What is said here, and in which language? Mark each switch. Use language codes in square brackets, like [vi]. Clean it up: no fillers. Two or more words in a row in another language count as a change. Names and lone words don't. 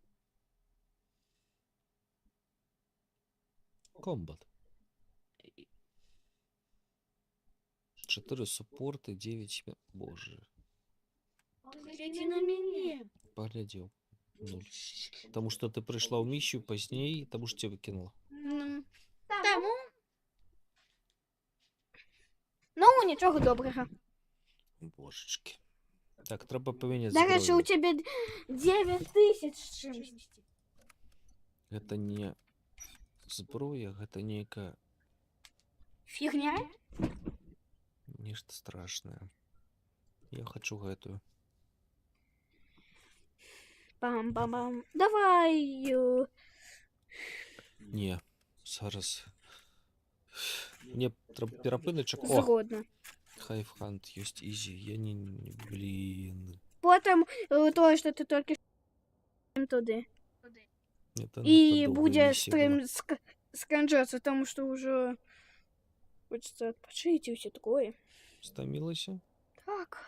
[ru] Комбат. 4 суппорты, 9... Боже. Гляди на меня. Поглядел. 0. Потому что ты пришла в миссию позднее, потому что тебя выкинула. [uk] Тому. Ну, нічого доброго. Божечки. Так, треба поміняти До речі, у зброю. тебе 9000 з чимось. [be] Гэта не зброя, гэта нейкая Фігня? нешта страшнае. Я хочу гэтую. Пам-пам-пам. Давай. Не, зараз. Мне трэба перапыначак. О, Згодна. хайфхант ёсць ізі. Я не... Блин. [uk] Потім то, що ти тільки що туди. [ru] Это [uk] І надто буде довга місія була. стрім скончатися, тому що вже хочеться відпочити і все таке. [be] Стамілася? Так.